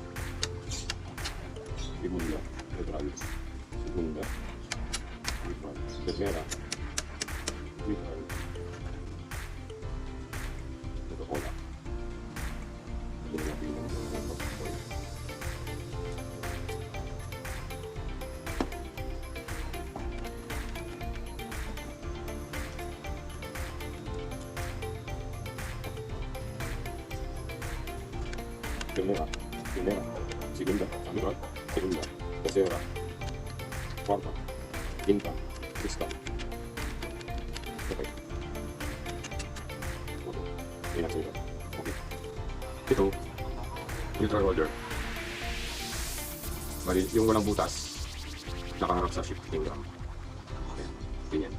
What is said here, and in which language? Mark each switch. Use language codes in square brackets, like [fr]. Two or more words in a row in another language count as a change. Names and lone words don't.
[es] Segunda, neutral. Segunda, neutral. Tercera, neutral. Coca-Cola. [tl] Hindi natin yung Coca-Cola. [es] Primera, segunda, neutral, segunda, tercera, cuarta, quinta, sexta. [en] Okay. Okay. [tl] Yan ang sinita. Okay. Ito, [en] neutral holder. [tl] Bali, yung walang butas, nakaharap sa [en] shifting drum. [tl] Okay. Ganyan.